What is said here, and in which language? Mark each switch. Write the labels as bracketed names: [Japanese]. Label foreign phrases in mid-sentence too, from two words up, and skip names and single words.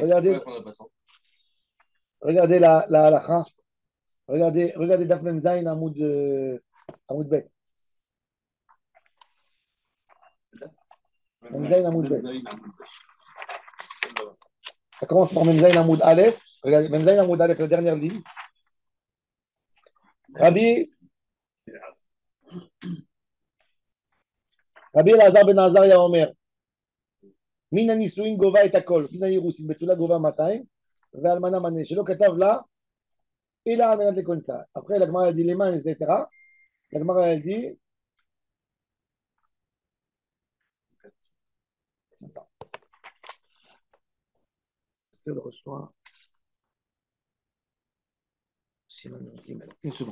[French] regardez, regardez la halakha. [Hebrew] Regardez דף מם זין עמוד בית. מם זין עמוד בית. [French] Ça commence par [Hebrew] מם זין עמוד אלף. Regardez, מם זין עמוד אלף, [French] la dernière ligne. [Hebrew] רבי אלעזר בן עזריה אומר. Min הנישואין גובה את הכל, מן האירוסין בתולה גובה 200, ואלמנה מנה, שלא כתב לה, אלא על מנת לכונסה. [French] Après, la Gemara a dit les mains, etc. La Gemara a dit, est-ce qu'elle reçoit une seconde.